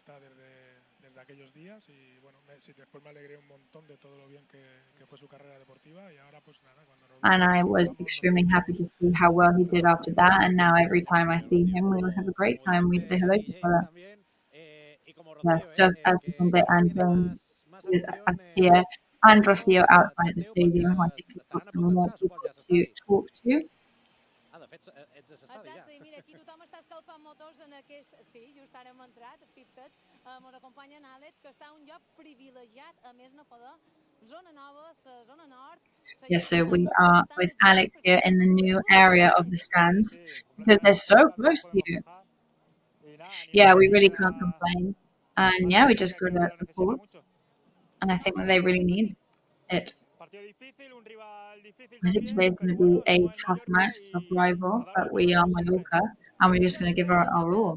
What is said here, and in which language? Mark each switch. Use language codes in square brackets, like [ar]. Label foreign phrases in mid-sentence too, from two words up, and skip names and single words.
[en] And I was extremely happy to see how well he did after that. And now every time I see him, we always have a great time. We say hello to each other. Yes, just as Vicente and James with us here, and Rocio outside the stadium, who I think has got some more people to talk to. [ca] Exacte, i mira, aquí tothom està escalfant motors en aquest... Sí, just ara hem entrat, fixa't, amb l'acompanya en Àlex, que està a un lloc privilegiat, a més no poder, zona nova, zona nord... [en] Yes, so we are with Alex here in the new area of the stands, because they're so close to you. Yeah, we really can't complain. And yeah, we just got that support. And I think that they really need it. I think today's going to be a tough match, tough rival, but we are Mallorca, and we're just going to give our all.